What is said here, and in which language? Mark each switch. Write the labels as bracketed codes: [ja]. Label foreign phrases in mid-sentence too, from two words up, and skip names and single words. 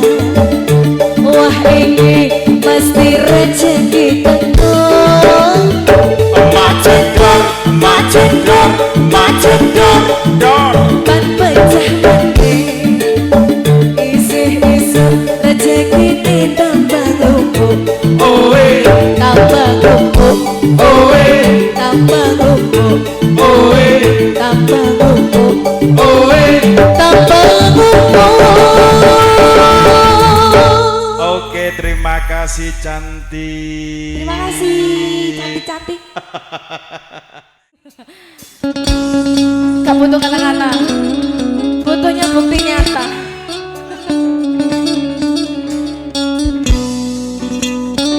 [jv] Wah ini mesti rezeki teko. Mak cedor, mak cedor, mak cedor. Dor. Ban pecah meneh. Isih-isih rezekine tambang lumpuk. Oe. Tambang lumpuk. Oe. Tambang lumpuk. Oe. Tambang lumpuk. Oe. Tambang lumpuk. [id] Oke, terima kasih cantik. Terima kasih, cantik-cantik. Gak butuh kata-kata, butuhnya bukti nyata.